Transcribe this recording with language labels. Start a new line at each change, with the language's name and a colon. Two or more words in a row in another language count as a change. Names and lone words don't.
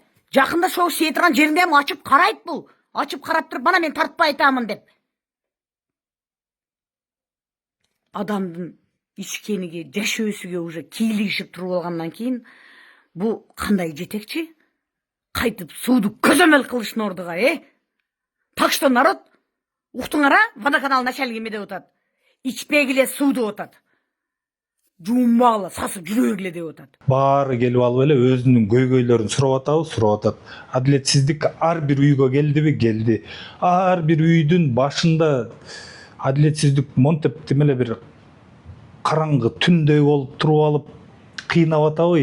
Kyrgyz: Жакында шоу сие турган жериңде ачып карайт бул. Ачып карап туруп, мана мен тартпай айтамын деп. Адамдын ичкениге, жашөөсүгө уже кийлигишип туруп алгандан кийин бу кандай жетекчи? Кайтып сууду көзөмөл кылыштын ордуга, Так что, народ, уктуңар,
Russian: водоканал начальник
Kyrgyz: эме деп атат. Ичпегиле суу деп атат. Жуунбагыла, сасып жүрөгүле деп атат. Баары келип алып эле өзүнүн көйгөйлөрүн сурап атат. Адилетсиздик ар бир үйгө келдиби? Келди. Ар бир үйдүн башында адилетсиздик монтип демеле бир караңгы түндөй болуп туруп алып кыйнап атабы?